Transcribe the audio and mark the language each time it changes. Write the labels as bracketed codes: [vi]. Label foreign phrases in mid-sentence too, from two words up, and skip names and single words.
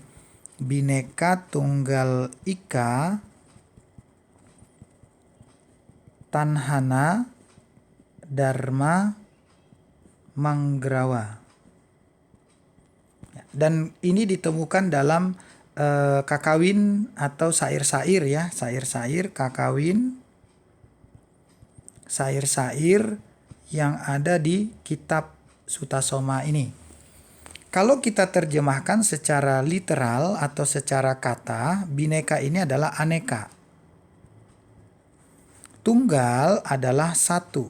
[kaw] Bhinneka Tunggal Ika Tanhana Dharma Manggrawa. [id] Dan ini ditemukan dalam kakawin atau sair-sair ya, sair-sair, kakawin, sair-sair yang ada di kitab sutasoma ini. Kalau kita terjemahkan secara literal atau secara kata, bineka ini adalah aneka. Tunggal adalah satu.